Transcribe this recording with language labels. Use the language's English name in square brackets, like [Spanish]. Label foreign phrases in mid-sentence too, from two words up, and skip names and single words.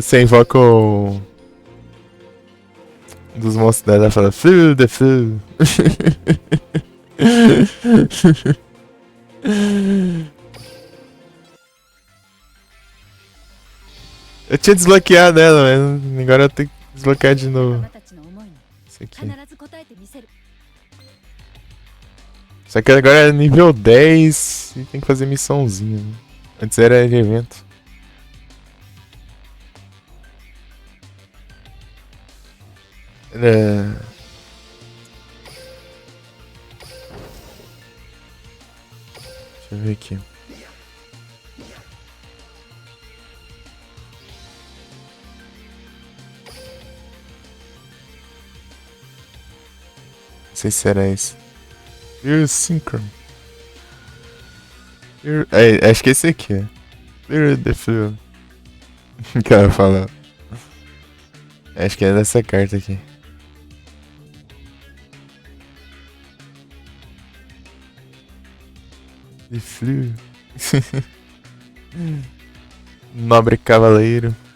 [Portuguese] Você invoca o. Um dos monstros dela, ela fala Flu the Flu. Eu tinha desbloqueado ela, mas agora eu tenho que desbloquear de [Japanese] マ [Portuguese] novo. [Japanese] マたちの思いに [Portuguese] Isso aqui. [Japanese] 必ず応えてみせる [Portuguese] Só que agora é nível 10 e tem que fazer missãozinha. Né? Antes era de evento. Era... Deixa eu ver aqui. Não sei se era esse. Pure Synchron. Acho que esse aqui é. Pure the Flu. O cara fala. Acho que é dessa carta aqui. The Flu. Nobre Cavaleiro.